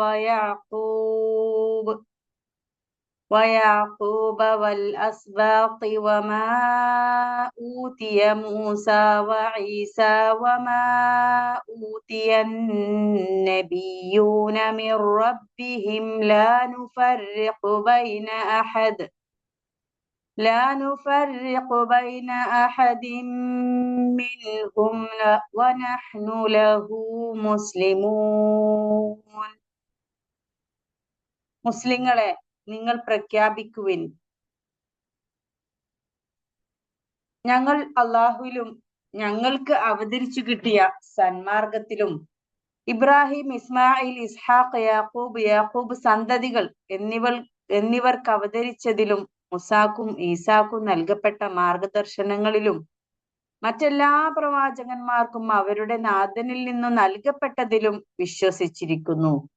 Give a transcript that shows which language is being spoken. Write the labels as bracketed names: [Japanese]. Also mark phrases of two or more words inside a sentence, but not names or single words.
[Arabic] ويعقوب والأسباط وما أوتي موسى وعيسى وما أوتي النبيون من ربهم لا نفرق بين أحد منهم ونحن له مسلمون. [Malayalam] മുസ്ലിങ്ങളെ, നിങ്ങൾ പ്രഖ്യാപിക്കുവിൻ, ഞങ്ങൾ അള്ളാഹുവിലും ഞങ്ങൾക്ക് അവതരിച്ചു കിട്ടിയ സന്മാർഗത്തിലും ഇബ്രാഹിം, ഇസ്മായിൽ, ഇസ്ഹാഖ്, യാക്കൂബ് സന്തതികൾ എന്നിവർക്ക് അവതരിച്ചതിലും മുസാക്കും ഈസാക്കും നൽകപ്പെട്ട മാർഗദർശനങ്ങളിലും മറ്റെല്ലാ പ്രവാചകന്മാർക്കും അവരുടെ നാഥനിൽ നിന്നും നൽകപ്പെട്ടതിലും വിശ്വസിച്ചിരിക്കുന്നു.